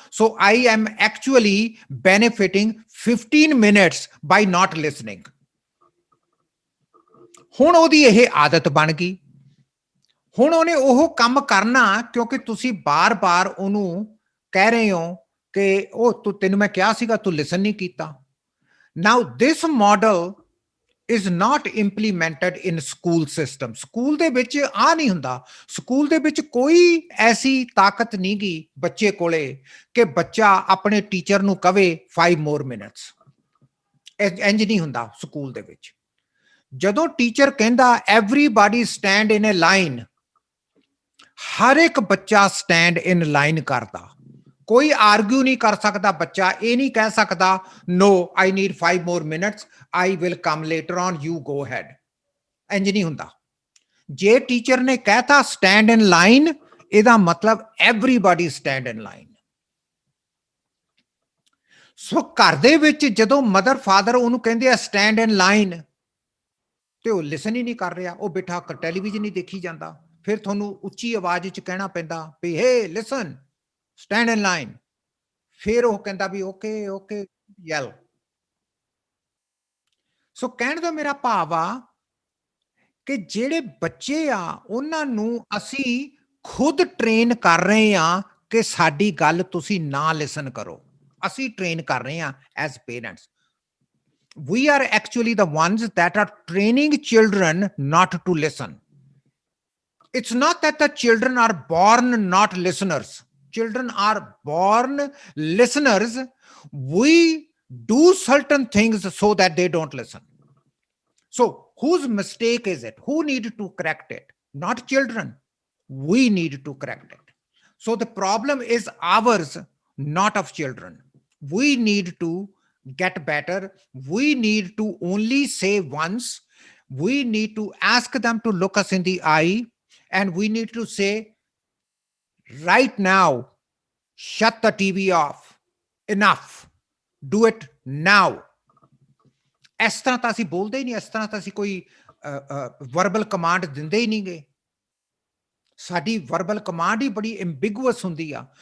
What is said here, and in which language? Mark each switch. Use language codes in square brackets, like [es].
[en] So I am actually benefiting 15 minutes by not listening. [pa] ਹੁਣ ਉਹਦੀ ਇਹ ਆਦਤ ਬਣ ਗਈ। ਹੁਣ ਉਹਨੇ ਉਹ ਕੰਮ ਕਰਨਾ, ਕਿਉਂਕਿ ਤੁਸੀਂ ਬਾਰ-ਬਾਰ ਉਹਨੂੰ ਕਹਿ ਰਹੇ ਹੋ ਕਿ ਉਹ ਤੈਨੂੰ ਮੈਂ ਕਿਹਾ ਸੀਗਾ, ਤੂੰ ਲਿਸਨ ਨਹੀਂ ਕੀਤਾ। [en] Now this model is not implemented in school system. [pa] School ਦੇ ਵਿੱਚ ਆ ਨਹੀਂ ਹੁੰਦਾ। ਸਕੂਲ ਦੇ ਵਿੱਚ ਕੋਈ ਐਸੀ ਤਾਕਤ ਨਹੀਂ ਗੀ ਬੱਚੇ ਕੋਲੇ ਕਿ ਬੱਚਾ ਆਪਣੇ ਟੀਚਰ ਨੂੰ ਕਵੇ [en] 5 more minutes। [pa] ਇੰਜ ਨਹੀਂ ਹੁੰਦਾ ਸਕੂਲ ਦੇ ਵਿੱਚ। ਜਦੋਂ ਟੀਚਰ ਕਹਿੰਦਾ [en] everybody stand in a line, [pa] ਹਰ ਇੱਕ ਬੱਚਾ ਸਟੈਂਡ ਇਨ ਲਾਈਨ ਕਰਦਾ। ਕੋਈ ਆਰਗੂ ਨਹੀਂ ਕਰ ਸਕਦਾ ਬੱਚਾ, ਇਹ ਨਹੀਂ ਕਹਿ ਸਕਦਾ [en] no I need 5 more minutes, I will come later on, you go ahead। [pa] ਇੰਜ ਨਹੀਂ ਹੁੰਦਾ। ਜੇ ਟੀਚਰ ਨੇ ਕਹਿਤਾ ਸਟੈਂਡ ਇਨ ਲਾਈਨ, ਇਹਦਾ ਮਤਲਬ [en] everybody stand in line। [pa] ਸੋ ਘਰ ਦੇ ਵਿੱਚ ਜਦੋਂ ਮਦਰ ਫਾਦਰ ਉਹਨੂੰ ਕਹਿੰਦੇ ਆ ਸਟੈਂਡ ਇਨ ਲਾਈਨ, ਤੇ ਉਹ ਲਿਸਨ ਹੀ ਨਹੀਂ ਕਰ ਰਿਹਾ, ਉਹ ਬਿਠਾ ਕੇ ਟੈਲੀਵਿਜ਼ਨ ਹੀ ਦੇਖੀ ਜਾਂਦਾ। ਫਿਰ ਤੁਹਾਨੂੰ ਉੱਚੀ ਆਵਾਜ਼ ਵਿੱਚ ਕਹਿਣਾ ਪੈਂਦਾ ਵੀ [en] Hey listen, stand in line. [pa] ਫਿਰ ਉਹ ਕਹਿੰਦਾ ਵੀ ਓਕੇ ਓਕੇ ਯੈਲ। ਸੋ ਕਹਿਣ ਦਾ ਮੇਰਾ ਭਾਵ ਆ ਕਿ ਜਿਹੜੇ ਬੱਚੇ ਆ ਉਹਨਾਂ ਨੂੰ ਅਸੀਂ ਖੁਦ ਟ੍ਰੇਨ ਕਰ ਰਹੇ ਆ ਕਿ ਸਾਡੀ ਗੱਲ ਤੁਸੀਂ ਨਾ ਲਿਸਨ ਕਰੋ। ਅਸੀਂ ਟ੍ਰੇਨ ਕਰ ਰਹੇ ਆ [en] As parents. We are actually the ones that are training children not to listen. It's not that the children are born not listeners. Children are born listeners. We do certain things so that they don't listen. So whose mistake is it? Who need to correct it? Not children. We need to correct it. So the problem is ours, not of children. We need to get better. We need to only say once. We need to ask them to look us in the eye, and we need to say right now, shut the TV off, enough, do it now। [pa] ਇਸ ਤਰ੍ਹਾਂ ਤਾਂ ਅਸੀਂ ਬੋਲਦੇ ਹੀ ਨਹੀਂ, ਇਸ ਤਰ੍ਹਾਂ ਤਾਂ ਅਸੀਂ ਕੋਈ ਵਰਬਲ ਕਮਾਂਡ ਦਿੰਦੇ ਹੀ ਨਹੀਂ ਗਏ। ਸਾਡੀ ਵਰਬਲ ਕਮਾਂਡ ਹੀ ਬੜੀ ਐਂਬੀਗੂਅਸ ਹੁੰਦੀ ਆ।